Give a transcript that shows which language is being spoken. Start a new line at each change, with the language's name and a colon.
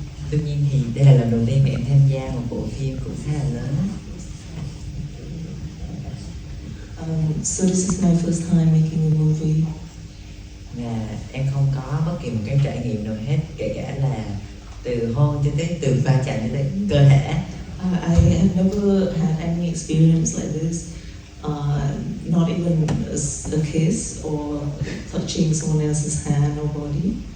Vietnamese: Tuy nhiên thì đây là lần đầu tiên mà em tham gia một bộ phim cũng khá là lớn.
English: So this is my first time making a movie.
Vietnamese: Và em không có bất kỳ một cái trải nghiệm nào hết, kể cả là từ hôn cho tới từ va chạm cho tới cơ thể.
English: I have never had any experience like this, not even a kiss or touching someone else's hand or body.